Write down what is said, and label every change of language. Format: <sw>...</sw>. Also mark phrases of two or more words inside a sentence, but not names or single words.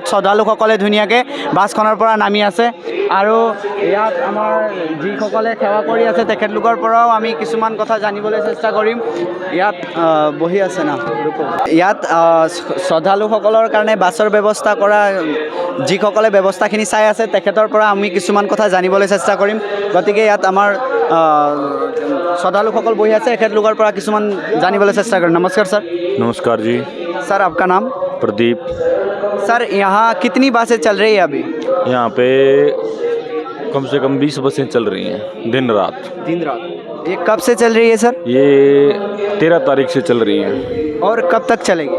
<as>শ্ৰদ্ধালুসকলে ধুনীয়াকৈ বাছখনৰ পৰা নামি আছে আৰু ইয়াত আমাৰ যিসকলে সেৱা কৰি আছে তেখেতলোকৰ পৰাও আমি কিছুমান কথা জানিবলৈ চেষ্টা কৰিম ইয়াত বহি আছে না ইয়াত শ্ৰদ্ধালুসকলৰ কাৰণে বাছৰ ব্যৱস্থা কৰা যিসকলে ব্যৱস্থাখিনি চাই আছে তেখেতৰ পৰা আমি কিছুমান কথা জানিবলৈ চেষ্টা কৰিম গতিকে ইয়াত আমাৰ শ্ৰদ্ধালুসকল বহি আছে তেখেতলোকৰ পৰা কিছুমান জানিবলৈ চেষ্টা কৰিম নমস্কাৰ सर</as> <hi>नमस्कार जी सर आपका नाम प्रदीप सर यहाँ कितनी बसें चल रही है अभी यहाँ पे कम से कम 20 बसें चल रही हैं दिन रात दिन रात ये कब से चल रही है सर ये 13 तारीख से चल रही हैं और कब तक चलेगी</hi>